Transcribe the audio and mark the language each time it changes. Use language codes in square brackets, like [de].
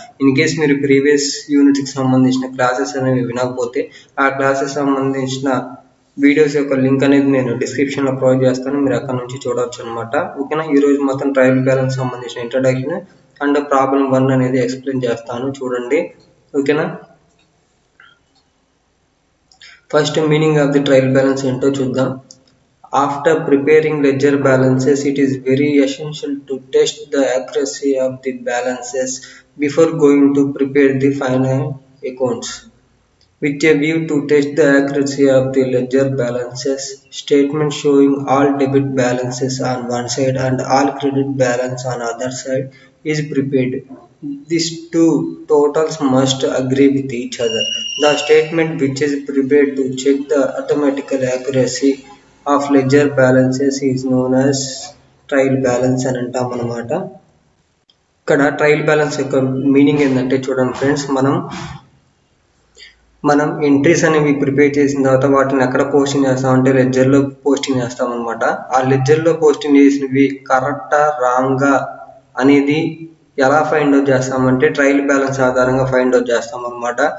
[te] In case మీరు previous యూనిట్కి సంబంధించిన క్లాసెస్ అనేవి వినకపోతే ఆ క్లాసెస్ సంబంధించిన వీడియోస్ యొక్క లింక్ అనేది నేను డిస్క్రిప్షన్లో ప్రొవైడ్ చేస్తాను. మీరు అక్కడ నుంచి చూడవచ్చు అనమాట. ఓకేనా? ఈరోజు మొత్తం ట్రయల్ బ్యాలెన్స్ సంబంధించిన ఇంట్రడక్షన్ అండ్ ప్రాబ్లం 1 అనేది ఎక్స్ప్లెయిన్ చేస్తాను, చూడండి. ఓకేనా? First meaning of the trial balance ఏంటో చూద్దాం. [en] After preparing ledger balances, it is very essential to test the accuracy of the balances before going to prepare the final accounts. With a view to test the accuracy of the ledger balances, statement showing all debit balances on one side and all credit balance on other side is prepared. These two totals must agree with each other. The statement which is prepared to check the arithmetical accuracy of ledger balances is known as trial balance [te] అని అంటాం అన్నమాట. ఇక్కడ trial balance యొక్క meaning ఏంటంటే చూడండి friends, మనం entries అనేవి prepare చేసిన తర్వాత వాటిని ఎక్కడ పోస్టింగ్ చేస్తామంటే లెడ్జర్లో పోస్టింగ్ చేస్తాం అనమాట. ఆ లెడ్జర్లో పోస్టింగ్ చేసినవి కరెక్టా రాంగా అనేది ఎలా ఫైండ్ అవుట్ చేస్తామంటే ట్రయల్ బ్యాలెన్స్ ఆధారంగా ఫైండ్ అవుట్ చేస్తాం అనమాట.